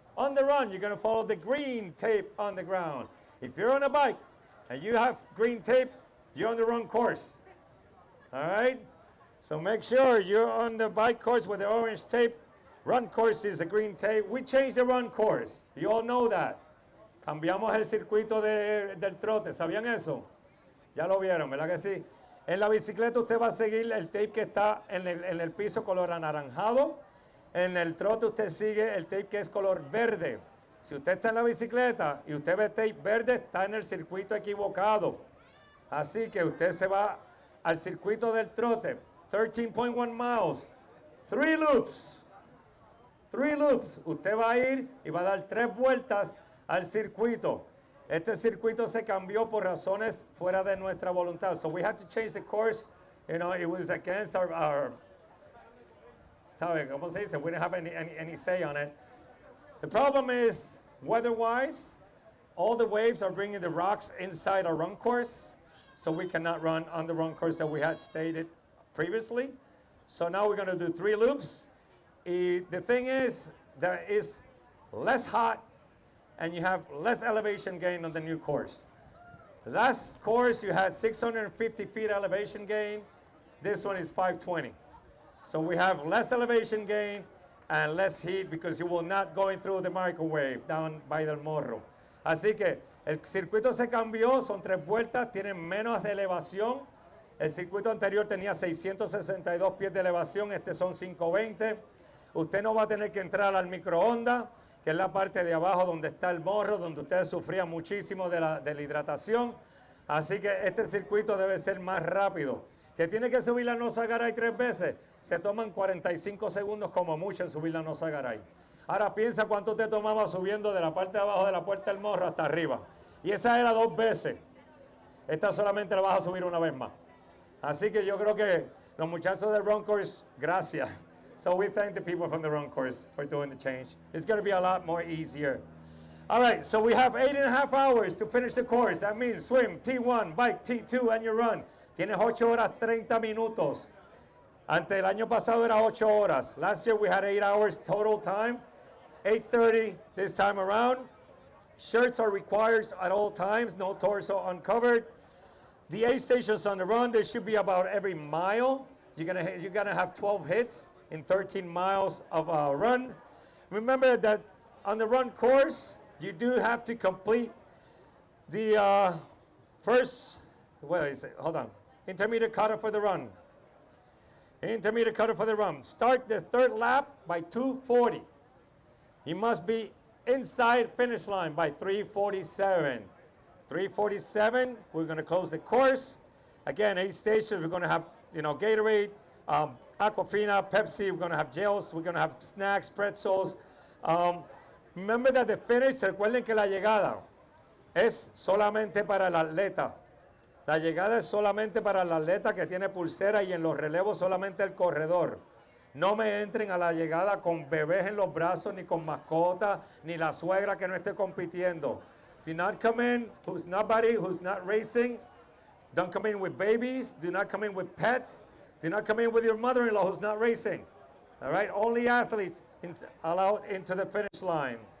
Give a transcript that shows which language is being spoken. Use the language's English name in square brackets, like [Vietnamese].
[English] On the run, you're going to follow the green tape on the ground. If you're on a bike and you have green tape, you're on the wrong course. All right? So make sure you're on the bike course with the orange tape. Run course is the green tape. We changed the run course. You all know that. [Spanish] Cambiamos el circuito del trote. ¿Sabían eso? Ya lo vieron, ¿verdad que sí? En la bicicleta usted va a seguir el tape que está en el piso color anaranjado. En el trote usted sigue el tape que es color verde. Si usted está en la bicicleta y usted ve tape verde, está en el circuito equivocado. Así que usted se va al circuito del trote. [English] 13.1 miles. 3 loops. 3 loops. [Spanish] Usted va a ir y va a dar 3 vueltas al circuito. Este circuito se cambió por razones fuera de nuestra voluntad. [English] So we had to change the course. You know, it was against our [Spanish] ¿cómo se dice? [English] We didn't have any say on it. The problem is, weather-wise, all the waves are bringing the rocks inside our run course, so we cannot run on the run course that we had stated previously. So now we're going to do 3 loops. The thing is, that is less hot, and you have less elevation gain on the new course. The last course, you had 650 feet elevation gain. This one is 520. So we have less elevation gain and less heat because you will not going through the microwave down by Del Morro. [Spanish] Así que el circuito se cambió, son 3 vueltas, tienen menos elevación. El circuito anterior tenía 662 pies de elevación, este son 520. Usted no va a tener que entrar al microondas, que es la parte de abajo donde está el morro, donde ustedes sufrían muchísimo de la hidratación. Así que este circuito debe ser más rápido. Que tiene que subir la Nosagaray 3 veces, se toman 45 segundos como mucho en subir la Nosagaray. Ahora piensa cuánto te tomaba subiendo de la parte de abajo de la puerta del morro hasta arriba. Y esa era 2 veces. Esta solamente la vas a subir una vez más. Así que yo creo que los muchachos del run course, gracias. [English] So we thank the people from the run course for doing the change. It's going to be a lot more easier. All right, so we have 8.5 hours to finish the course. That means swim, T1, bike, T2, and your run. [Spanish] Tienes 8 horas, 30 minutos. Ante el año pasado era 8 horas. [English] Last year we had 8 hours total time. 8:30 this time around. Shirts are required at all times, no torso uncovered. The aid stations on the run, there should be about every mile. You're gonna have 12 hits in 13 miles of a run. Remember that on the run course, you do have to complete the first, what is it? Hold on. Intermediate cutoff for the run. Intermediate cutoff for the run. Start the 3rd lap by 2:40. You must be inside finish line by 3:47. 3:47, we're going to close the course. Again, 8 stations, we're going to have, Gatorade, Aquafina, Pepsi, we're going to have gels, we're going to have snacks, pretzels. Remember that the finish, [Spanish] recuerden que la llegada es solamente para el atleta. La llegada es solamente para el atleta que tiene pulsera y en los relevos solamente el corredor. No me entren a la llegada con bebés en los brazos, ni con mascotas, ni la suegra que no esté compitiendo. [English] Do not come in who's not racing. Don't come in with babies. Do not come in with pets. Do not come in with your mother-in-law who's not racing. All right? Only athletes allowed into the finish line.